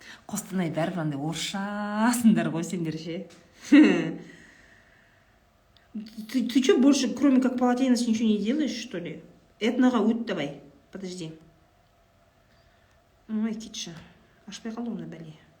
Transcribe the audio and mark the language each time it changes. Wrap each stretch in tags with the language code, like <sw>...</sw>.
<kk>Қостанай бәрі андай орысшасыңдар ғой сендер ше.</kk> <ru>Ты что, больше, кроме как полотенец, ничего не делаешь, что ли?</ru> <kk>Этноға өт</kk> <ru>давай. Подожди.</ru> <kk>Ой, кетші. Ашпай қалды оны бәле.</kk>